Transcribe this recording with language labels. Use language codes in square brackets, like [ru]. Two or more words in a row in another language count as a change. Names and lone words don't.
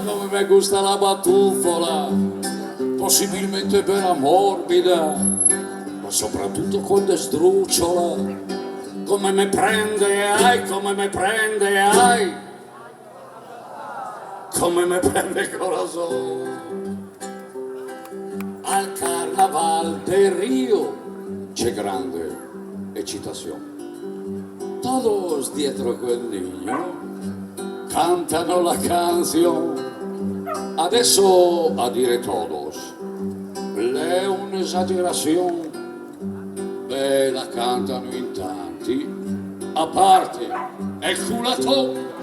[it] Come mi gusta la battufola, possibilmente bella morbida, ma soprattutto quando è sdrucciola, come mi prende, ai, come mi prende, ai, come mi prende il corazón. [es] Al carnaval de Río [it] c'è grande eccitazione. Todos dietro a quel niño cantano la canzone. Adesso a dire todos è un'esagerazione. Beh, la cantano in tanti, a parte è il culatone.